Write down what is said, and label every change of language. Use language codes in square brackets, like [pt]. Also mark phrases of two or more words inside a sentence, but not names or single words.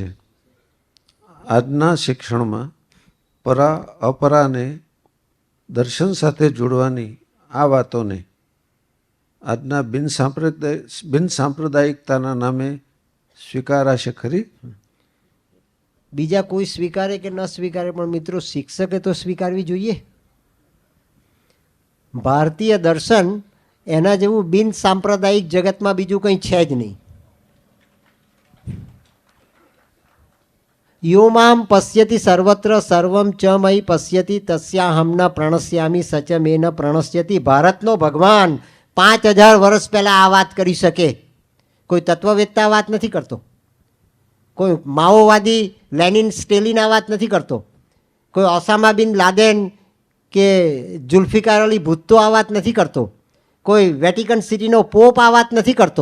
[gu] આજના શિક્ષણમાં પરા અપરાને દર્શન સાથે જોડવાની આ વાતોને આજના બિનસાંપ્રદાયિકતાના નામે સ્વીકારાશે ખરી? બીજા કોઈ સ્વીકારે કે ન સ્વીકારે, પણ મિત્રો શિક્ષકે તો સ્વીકારવી જોઈએ. ભારતીય દર્શન એના જેવું બિનસાંપ્રદાયિક જગતમાં બીજું કંઈ છે જ નહીં. [sa] યોમામ પશ્યતિ સર્વત્ર સર્વમ ચ મયી પશ્યતિ તસ્યાહમ ન પ્રણશ્યામી સચ મે ન પ્રણશ્યતિ. [gu] ભારતનો ભગવાન 5000 વર્ષ પહેલાં આ વાત કરી શકે. કોઈ તત્વવેત્તા વાત નથી કરતો, કોઈ માઓવાદી લેનિન સ્ટેલિન આ વાત નથી કરતો, કોઈ ઓસામા બિન લાદેન કે જુલ્ફિકાર અલી ભુત્તો આ વાત નથી કરતો, કોઈ વેટિકન સિટીનો પોપ આ વાત નથી કરતો.